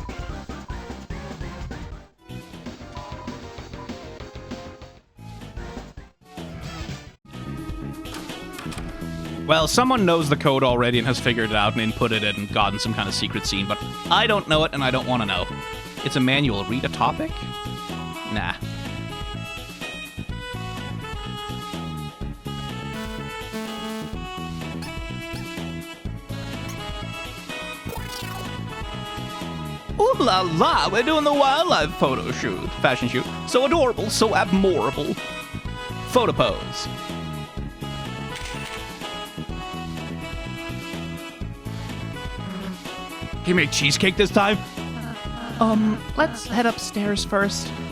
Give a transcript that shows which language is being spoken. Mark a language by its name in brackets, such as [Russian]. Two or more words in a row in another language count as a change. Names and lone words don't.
[English] Well, someone knows the code already and has figured it out and inputted it and gotten some kind of secret scene, but I don't know it and I don't want to know. It's a manual. Read a topic? Nah. Ooh la la, we're doing the wildlife photo shoot. Fashion shoot. So adorable, so abmorable. Photo pose. Give me a cheesecake this time? Let's head upstairs first.